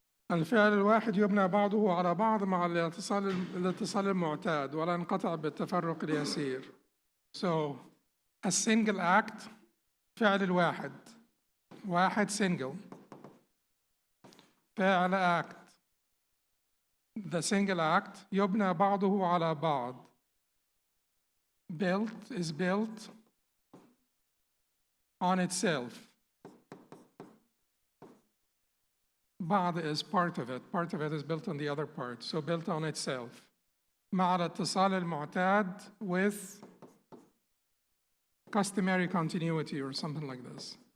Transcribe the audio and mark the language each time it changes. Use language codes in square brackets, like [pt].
[ar] الفعل الواحد يبنى بعضه على بعض مع الاتصال المعتاد ولا ينقطع بالتفرق اليسير. [en] So, a single act, [ar] فعل الواحد. [en] واحد single. فعل act. The single act [ar] يبنى بعضه على بعض. [en] Built is built on itself. بعض is part of it. Part of it is built on the other part. So built on itself. [ar] مع الاتصال المعتاد [en] with customary continuity or something like this.